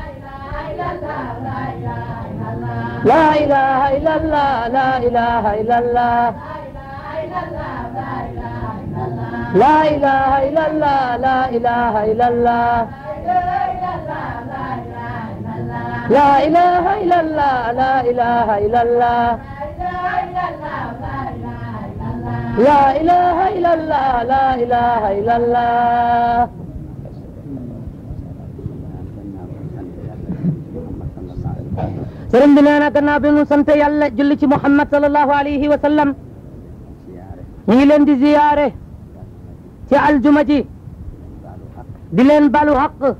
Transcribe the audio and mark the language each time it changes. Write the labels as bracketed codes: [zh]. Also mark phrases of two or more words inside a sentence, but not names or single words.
[ar] لا إله إلا الله لا إله إلا الله لا إله إلا الله لا إله إلا الله لا إله إلا الله لا إله إلا الله لا إله إلا الله لا إله إلا الله [wo] sëriñ bi nee na gannaaw bi nu sant yàlla julli ci Muhammad [ar] صلى الله عليه وسلم [wo] ñu ngi leen di ziyaare ci aljuma ji di leen balu xaq